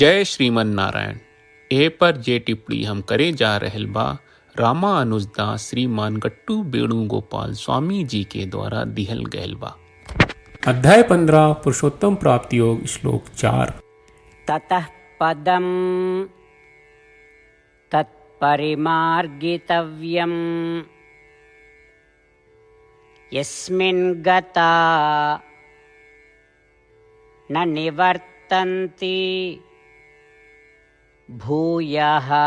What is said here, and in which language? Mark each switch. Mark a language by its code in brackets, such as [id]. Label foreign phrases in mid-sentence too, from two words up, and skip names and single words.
[bho] जय श्रीमन नारायण। ए पर जे टिप्पणी हम करे जा रहल बा रामानुजदास श्रीमान गट्टू वेणुगोपाल स्वामी जी के द्वारा दिहल गयल बा। अध्याय 15 पुरुषोत्तम प्राप्ति योग श्लोक 4। [sa] ततः पदं तत्परिमार्गितव्यं यस्मिन् गता न निवर्तन्ति भूयः